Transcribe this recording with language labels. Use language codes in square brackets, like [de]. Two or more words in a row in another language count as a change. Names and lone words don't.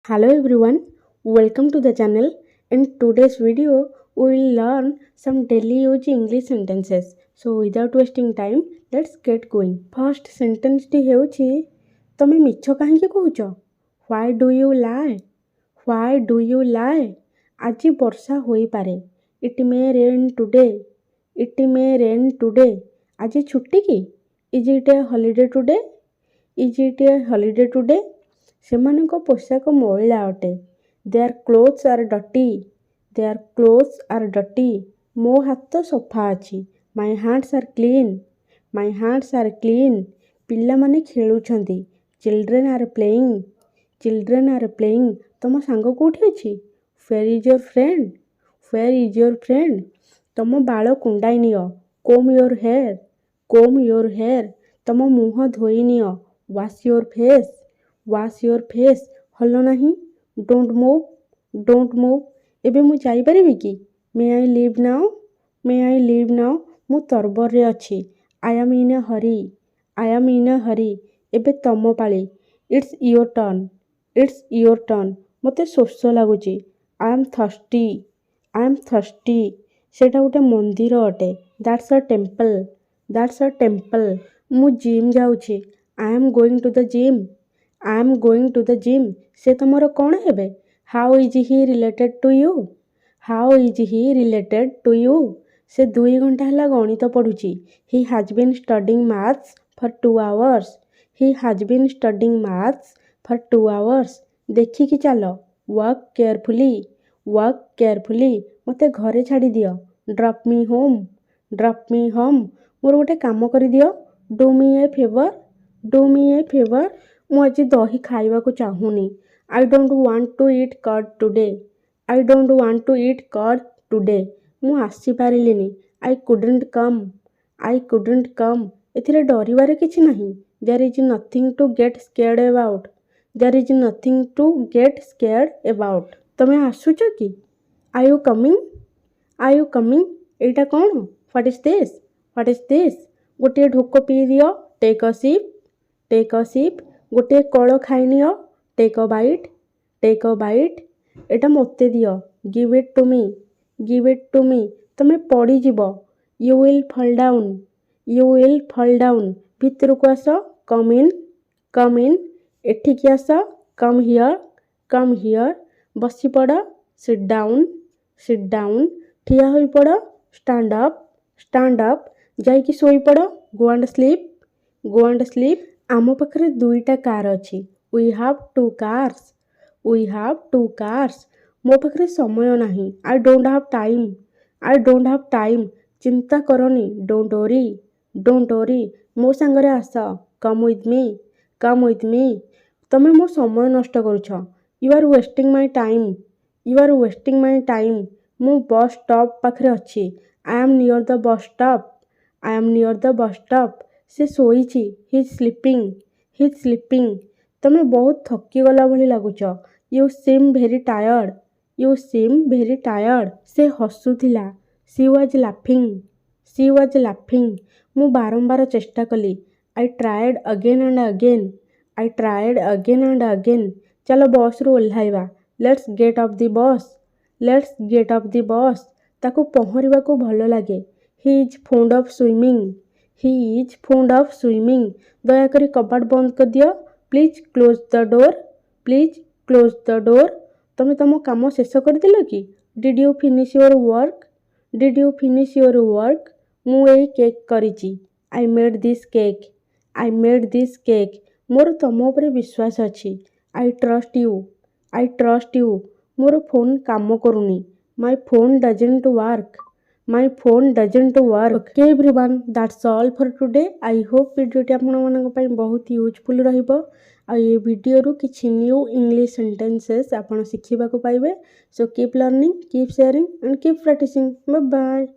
[en] Hello everyone, welcome to the channel. In today's video, we will learn some daily use English sentences. So without wasting time, let's get going. First sentence [or] ଟି ହେଉଛି ତମେ ମିଛ କାହିଁକି କହୁଛ? [en] Why do you lie? Why do you lie? [or] ଆଜି ବର୍ଷା ହୋଇପାରେ. [en] It may rain today. It may rain today. [or] ଆଜି ଛୁଟି କି? [en] Is it a holiday today? Is it a holiday today? [or] ସେମାନଙ୍କ ପୋଷାକ ମଇଳା ଅଟେ. [en] Their clothes are dirty. Their clothes are dirty. [or] ମୋ ହାତ ସଫା ଅଛି. [en] My hands are clean. My hands are clean. [or] ପିଲାମାନେ ଖେଳୁଛନ୍ତି. [en] Children are playing. Children are playing. [or] ତମ ସାଙ୍ଗ କେଉଁଠି ଅଛି? [en] Where is your friend? Where is your friend? [or] ତମ ବାଳ କୁଣ୍ଡାଇ ନିଅ. [en] Comb your hair. Comb your hair. [or] ତମ ମୁହଁ ଧୋଇ ନିଅ. [en] Wash your face. Wash your face. [or] ହଲ ନାହିଁ. [en] Don't move. Don't move. [or] ଏବେ ମୁଁ ଯାଇପାରିବି କି? [en] May I leave now? May I leave now? [or] ମୁଁ ତରବରରେ ଅଛି. [en] I am in a hurry. I am in a hurry. [or] ଏବେ ତମ ପାଳି. [en] It's your turn. It's your turn. [or] ମୋତେ ଶୋଷ ଲାଗୁଛି. [en] I am thirsty. I am thirsty. [or] ସେଇଟା ଗୋଟେ ମନ୍ଦିର ଅଟେ. [en] That's a temple. That's a temple. [or] ମୁଁ ଜିମ୍ ଯାଉଛି. [en] I am going to the gym. I am going to the gym. [or] ସେ ତମର କ'ଣ ହେବେ? [en] How is he related to you? How is he related to you? [or] ସେ 2 ଘଣ୍ଟା ହେଲା ଗଣିତ ପଢ଼ୁଛି. [en] He has been studying maths for 2 hours. He has been studying maths for 2 hours. [or] ଦେଖିକି ଚାଲ. [en] Walk carefully. Walk carefully. [or] ମୋତେ ଘରେ ଛାଡ଼ିଦିଅ. [en] Drop me home. Drop me home. [or] ମୋର ଗୋଟେ କାମ କରିଦିଅ. [en] Do me a favor. Do me a favor. [or] ମୁଁ ଆଜି ଦହି ଖାଇବାକୁ ଚାହୁଁନି. [en] I don't want to eat curd today. I don't want to eat curd today. [or] ମୁଁ ଆସିପାରିଲିନି. [en] I couldn't come. I couldn't come. [or] ଏଥିରେ ଡରିବାରେ କିଛି ନାହିଁ. [en] There is nothing to get scared about. There is nothing to get scared about. [or] ତମେ ଆସୁଛ କି? [en] Are you coming? Are you coming? [or] ଏଇଟା କ'ଣ? [en] What is this? What is this? [or] ଗୋଟିଏ ଢୋକ ପିଇଦିଅ. [en] Take a sip. Take a sip. [or] ଗୋଟିଏ କଳ ଖାଇନିଅ. [en] Take a bite. Take a bite. [or] ଏଇଟା ମୋତେ ଦିଅ. [en] Give it to me. Give it to me. [or] ତମେ ପଡ଼ିଯିବ. [en] You will fall down. You will fall down. [or] ଭିତରକୁ ଆସ. [en] Come in. Come in. [or] ଏଠିକି ଆସ. [en] Come here. Come here. ବସିପଡ଼. Sit down. Sit down. [or] ଠିଆ ହୋଇପଡ଼. [en] Stand up. Stand up. [or] ଯାଇକି ଶୋଇପଡ଼. [en] Go and sleep. Go and sleep. [or] ଆମ ପାଖରେ 2ଟା କାର୍ ଅଛି. [en] We have 2 cars. We have 2 cars. [or] ମୋ ପାଖରେ ସମୟ ନାହିଁ. [en] I don't have time. I don't have time. [or] ଚିନ୍ତା କରନି. [en] Don't worry. Don't worry. [or] ମୋ ସାଙ୍ଗରେ ଆସ. [en] Come with me. Come with me. [or] ତମେ ମୋ ସମୟ ନଷ୍ଟ କରୁଛ. [en] You are wasting my time. You are wasting my time. [or] ମୁଁ ବସ୍ ଷ୍ଟପ୍ ପାଖରେ ଅଛି. [en] I am near the bus stop. I am near the bus stop. [or] ସେ ଶୋଇଛି. [en] He is sleeping. He is sleeping. [or] ତମେ ବହୁତ ଥକିଗଲା ଭଳି ଲାଗୁଛ. [en] You seem very tired. You seem very tired. [or] ସେ ହସୁଥିଲା. [en] She was laughing. She was laughing. [or] ମୁଁ ବାରମ୍ବାର ଚେଷ୍ଟା କଲି. [en] I tried again and again. I tried again and again. [or] ଚାଲ ବସ୍ରୁ ଓହ୍ଲାଇବା. [en] Let's get off the bus. Let's get off the bus. [or] ତାକୁ ପହଁରିବାକୁ ଭଲ ଲାଗେ. [en] He is fond of swimming. He is fond of swimming. [or] ଦୟାକରି କବାଟ ବନ୍ଦ କରିଦିଅ. [en] Please close the door. Please close the door. [or] ତମେ ତମ କାମ ଶେଷ କରିଦେଲ କି? [en] Did you finish your work? Did you finish your work? [or] ମୁଁ ଏଇ କେକ୍ କରିଛି. [en] I made this cake. I made this cake. [or] ମୋର ତମ ଉପରେ ବିଶ୍ୱାସ ଅଛି. [en] I trust you. I trust you. [or] ମୋର ଫୋନ୍ କାମ କରୁନି. [en] My phone doesn't work. My phone doesn't work. Okay everyone, that's all for today. I hope [or] ଭିଡ଼ିଓଟି ଆପଣମାନଙ୍କ ପାଇଁ ବହୁତ ୟୁଜଫୁଲ୍ ରହିବ. ଆଉ ଏ ଭିଡ଼ିଓରୁ କିଛି [en] new English sentences [or] ଆପଣ ଶିଖିବାକୁ ପାଇବେ. [en] So keep learning, keep sharing and keep practicing. Bye bye.